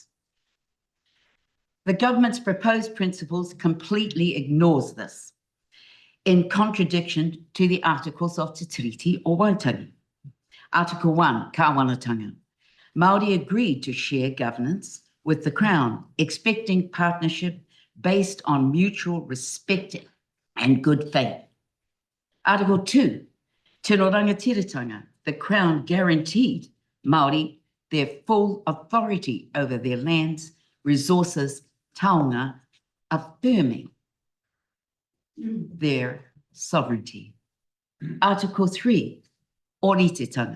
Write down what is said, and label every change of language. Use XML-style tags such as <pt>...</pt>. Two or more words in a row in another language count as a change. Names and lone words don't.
<en>The government's proposed principles completely ignores this, in contradiction to the articles of Te Tiriti o Waitangi. Article 1, Kāwanatanga. Māori agreed to share governance with the Crown, expecting partnership based on mutual respect and good faith. Article 2,</en> <mi>tino rangatiratanga.</mi> <en>The Crown guaranteed Māori their full authority over their lands, resources, taonga, affirming their sovereignty. Article 3, Oritetanga.</en>